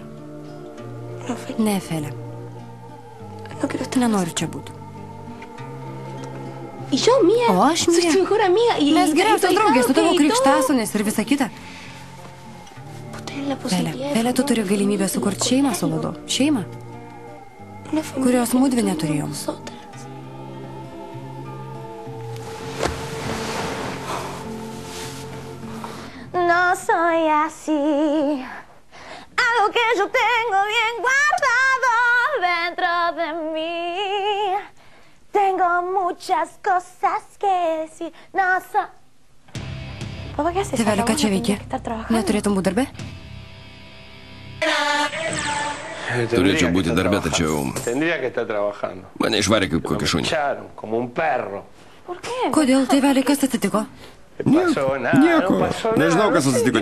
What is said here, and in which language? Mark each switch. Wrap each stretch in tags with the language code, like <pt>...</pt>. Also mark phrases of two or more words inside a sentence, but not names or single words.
<lt>Ne, Felė. Nenoriu čia būti. O aš, Mija. Mes geriausios draugės, su tavo krikštasūnis ir visa kita. Felė, tu turi galimybę sukurti šeimą su Ladu. Šeimą, kurios mudvi neturėjom.</lt> <es>No soy así. Algo que yo tengo bien guardado dentro de mí. Tengo muchas cosas que decir. No soy...</es> <lt>Tėveli, ką čia veiki? Neturėtum būti darbe? Turėčiau būti darbe, tačiau mane išvarė kaip kokį šunį. Kodėl, tėveli, kas atsitiko? Nieko. Nežinau, kas atsitiko.</lt>